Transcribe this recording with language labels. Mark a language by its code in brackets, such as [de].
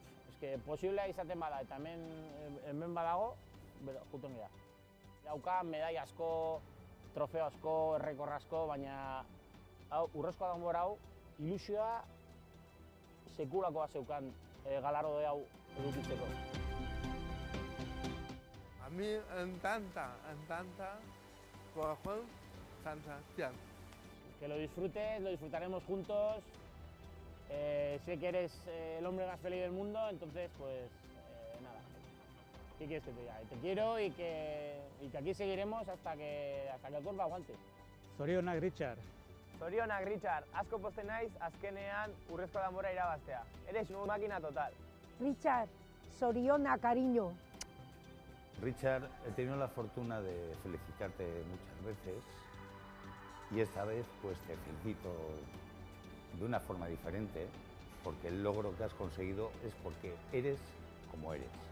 [eu] Eske posiblea izaten bada eta hemen badago, juten gira. Dauka medai asko, trofeo asko, errekor asko, baina Urrezko Danbora hau ilusioa sekulakoa zeukan galardo hau edukitzeko. [es] A mí encanta Corazón San Sebastián. Que lo disfrutes, lo disfrutaremos juntos. Sé que eres el hombre más feliz del mundo, entonces pues nada. ¿Qué quieres que te diga? Te quiero y que aquí seguiremos hasta que el cuerpo aguante. [eu] Zorionak, Richard. Zorionak, Richard. Asko pozten naiz azkenean Urrezko Danbora irabaztea. [es] Eres un máquina total. [eu] Richard, zorionak, cariño. [es] Richard, he tenido la fortuna de felicitarte muchas veces y esta vez pues te felicito de una forma diferente porque el logro que has conseguido es porque eres como eres.